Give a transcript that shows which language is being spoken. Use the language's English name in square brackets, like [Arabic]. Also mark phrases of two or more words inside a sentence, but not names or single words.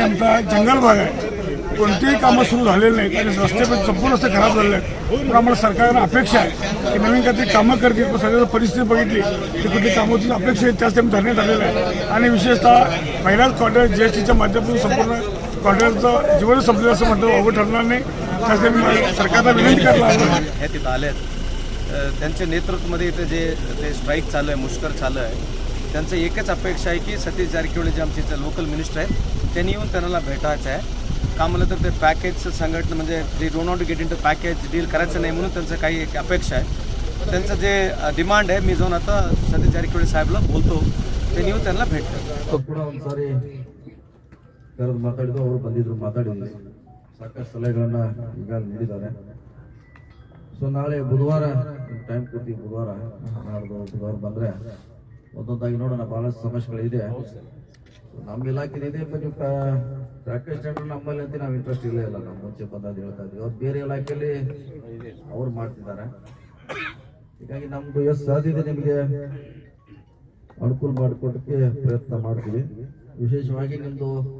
[Marathi] आमचा जंगल भाग आहे कोणतीही कामं सुरू झालेली नाहीत आणि रस्ते पण संपूर्ण रस्ते खराब झालेले आहेत पण आम्हाला सरकारला अपेक्षा आहे की नवीन काहीतरी कामं करतील पण सगळ्याची परिस्थिती बघितली की कुठली कामाची अपेक्षा आहे त्याच टाइम धरण्यात आलेलं आहे आणि विशेषतः पहिल्याच कॉन्ट्रॅक्ट GSTच्या माध्यमातून संपूर्ण कॉन्ट्रॅक्टचं जीवन संपलं असं म्हणतो अवघड ठरणार नाही त्यासाठी सरकारला विनंती करायला हवं हे तिथं आलेत त्यांच्या नेतृत्वामध्ये इथं जे ते स्ट्राईक चालू आहे मुष्कर चालू आहे त्यांचं एकच अपेक्षा आहे की सतीश जारकिहोळी जे आमचे इथं लोकल मिनिस्टर आहेत त्यांनी येऊन त्यांना भेटायचं आहे का म्हणलं तर ते पॅकेजचं संघटन म्हणजे [English] they don't want to get in to package deal [Marathi] करायचं नाही म्हणून त्यांचं काही एक अपेक्षा आहे त्यांचं जे डिमांड आहे मी जाऊन आता सतीश जारकिहोळी साहेबला बोलतो त्यांनी येऊन त्यांना भेटतो [Kannada] ಕೂಡ ಒಂದ್ಸಾರಿ ಕರೆದು ಮಾತಾಡಿದ್ದು ಅವರು ಬಂದಿದ್ರು ಮಾತಾಡಿದ್ವಿ ಸಾಕಷ್ಟು ಸಲಹೆಗಳನ್ನ ಈಗ ನೀಡಿದ್ದಾರೆ ಸೊ ನಾಳೆ ಬುಧವಾರ ಟೈಮ್ ಕೊಡ್ತೀವಿ ಬುಧವಾರ ನಾಡ್ದು ಬುಧವಾರ ಬಂದರೆ ಒಂದೊಂದಾಗಿ ನೋಡೋಣ ಭಾಳಷ್ಟು ಸಮಸ್ಯೆಗಳಿದೆ ನಮ್ಮ ಇಲಾಖೆದಿದೆ [English] but package tender [Kannada] ನಮ್ಮಲ್ಲಿ ಅಂತ ನಾವು ಇಂಟ್ರೆಸ್ಟ್ ಇಲ್ಲ ನಮ್ಮ ಮುಂಚೆ ಬಂದಾದ ಹೇಳ್ತಾ ಇದ್ವಿ ಅವ್ರು ಬೇರೆ ಇಲಾಖೆಯಲ್ಲಿ ಅವ್ರು ಮಾಡ್ತಿದ್ದಾರೆ ಹೀಗಾಗಿ ನಮ್ದು ಎಷ್ಟು ಸಾಧ್ಯ ಇದೆ ನಿಮಗೆ ಅನುಕೂಲ ಮಾಡಿಕೊಡಕ್ಕೆ ಪ್ರಯತ್ನ ಮಾಡ್ತೀವಿ ವಿಶೇಷವಾಗಿ ನಿಮ್ಮದು